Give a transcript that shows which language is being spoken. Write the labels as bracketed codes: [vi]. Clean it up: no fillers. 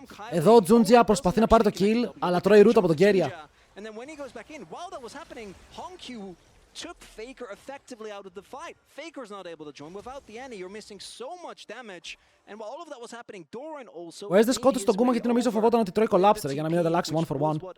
[el] Εδώ ο Jungia προσπαθεί να πάρει το kill, αλλά τρώει root από τον Keria. [en] And then when he goes back in, while that was happening, Hongq took Faker effectively out of the fight. Faker's not able to join without the Annie. You're missing so much damage. And while all of that was happening, Doran also. [el] Ο Esde σκότωσε τον Guma γιατί νομίζω φοβόταν ότι τρώει collapse για να μην ανταλλάξει [en] 1 for 1.